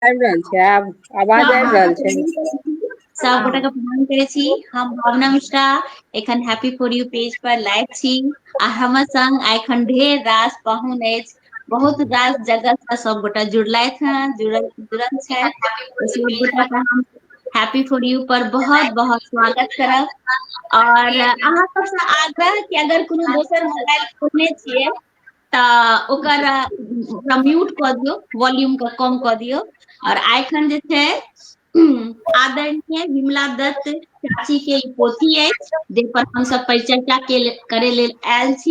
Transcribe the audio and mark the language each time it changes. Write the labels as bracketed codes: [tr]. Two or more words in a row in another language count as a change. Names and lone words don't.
[mai] आबि रहल छै आब आवाज आबि रहल छै। सब गोटा के प्रणाम करे छी। हम भावना मिश्रा एखन हैप्पी फॉर यू पेज पर लाइव छी आ हमर संग एखन ढेर रास पाहुन अछि। बहुत रास जगह से सब गोटा जुड़लथि हैं, जुड़ल छथि। सब गोटा के हम हैप्पी फॉर यू पर बहुत बहुत स्वागत करब। और अहाँ सबसे आग्रह कि अगर कोनो दोसर मोबाइल खोलने छियै तऽ ओकर म्यूट कऽ दियौ, वॉल्यूम के कम कऽ दियौ। और एखन जे छै आदरणीय विमला दत्त चाची के ई पोथी अछि जाहि पर हमसब परिचर्चा करे लेल आयल छी।